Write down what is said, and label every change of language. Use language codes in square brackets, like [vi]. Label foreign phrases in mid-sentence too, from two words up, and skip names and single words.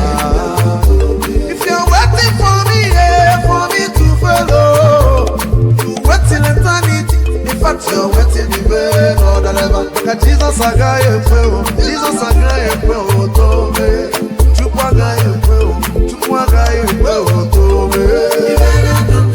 [en] If you're waiting for me, yeah, for me to follow, you wait till eternity. In fact, you're waiting even more than ever. [ig] Ka Jesus agaghị ekwe o, Jesus agaghị ekwe o, tome. Chukwu agaghị ekwe o, Chukwu agaghị ekwe o, tome.